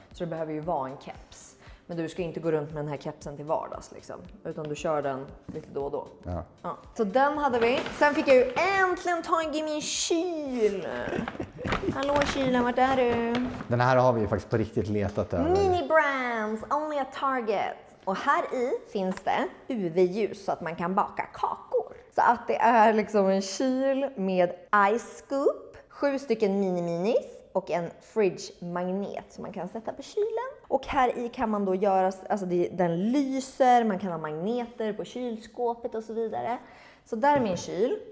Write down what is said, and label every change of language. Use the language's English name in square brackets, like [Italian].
[Swedish] Så det behöver ju vara en keps. Men du ska inte gå runt med den här kepsen till vardags liksom. Utan du kör den lite då och då. Ja. Ja. Så den hade vi. Sen fick jag ju äntligen tag i min kyl. Hallå kylen, vart är du? Den här har vi ju faktiskt på riktigt letat över. [English] Mini brands, only at Target. [Swedish] Och här i finns det UV-ljus så att man kan baka kakor. Så att det är liksom en kyl med ice scoop, 7 stycken mini-minis och en fridge-magnet som man kan sätta på kylen. Och här i kan man då göra, alltså den lyser, man kan ha magneter på kylskåpet och så vidare. Så där är min kyl.